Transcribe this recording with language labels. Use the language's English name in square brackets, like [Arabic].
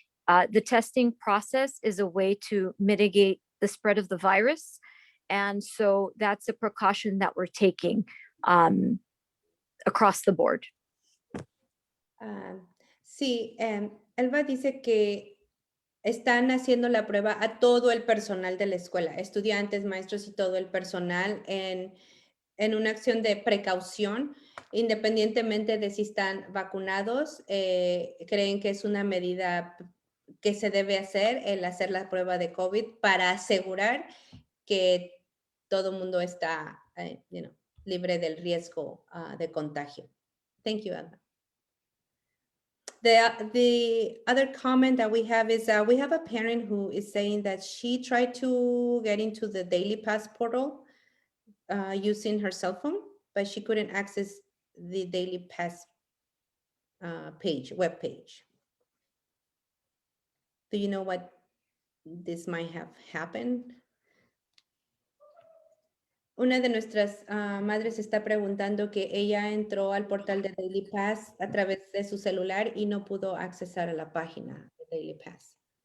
[English] The testing process is a way to mitigate the spread of the virus. And so that's a precaution that we're taking across the board. [Spanish] Sí, Elba dice que están haciendo la prueba a todo el personal de la escuela, estudiantes, maestros y todo el personal en una acción de precaución, independientemente de si están vacunados, creen que es una medida que se debe hacer, el hacer la prueba de COVID para asegurar que todo el mundo está libre del riesgo de contagio. [English] Thank you, Elba. The other comment that we have is we have a parent who is saying that she tried to get into the Daily Pass portal using her cell phone, but she couldn't access the Daily Pass web page. Do you know what this might have happened? [Spanish] Una de nuestras madres está preguntando que ella entró al portal de Daily Pass a través de su celular y no pudo accesar a la página de Daily Pass.